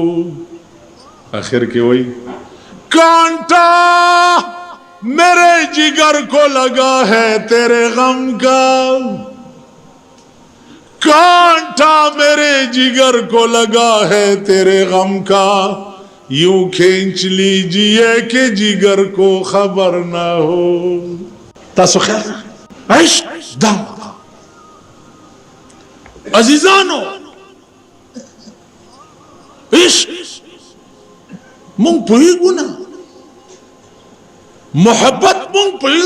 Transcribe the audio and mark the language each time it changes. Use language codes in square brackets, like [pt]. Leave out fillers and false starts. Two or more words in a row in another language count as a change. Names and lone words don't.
[ur] آخر کے وہی کانٹا میرے جگر کو لگا ہے تیرے غم کا، کانٹا میرے جگر کو لگا ہے تیرے غم کا، یوں کھینچ لیجئے کہ جگر کو خبر نہ ہو. [ps] تاسو خیال عشق دا عزیزانو، عشق مونږ پوهېږو نه، محبت مونږ پوهېږو.